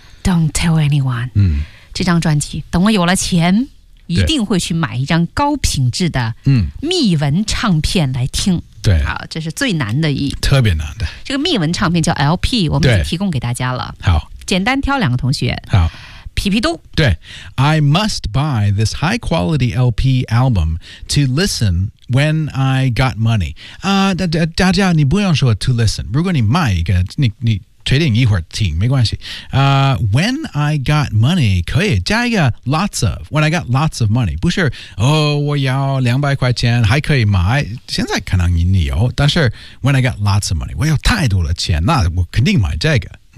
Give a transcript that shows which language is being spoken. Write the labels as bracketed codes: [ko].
[en] Don't tell anyone. [zh] 这张专辑,等我有了钱,一定会去买一张高品质的密文唱片来听。对。好,这是最难的一。特别难的。这个密文唱片叫 LP, 我们已经提供给大家了。好。简单挑两个同学。好。皮皮兜。对。 [en] I must buy this high quality LP album to listen when I got money. [zh] 大家你不用说 [en] to listen. [zh] 如果你买一个你确定一会儿听没关系。 [en] When I got money, [zh] 可以加一个 [en] lots of, when I got lots of money, [zh] 不是我要200块钱还可以买现在可能你有但是 when I got lots of money, 我有太多的钱那我肯定买这个。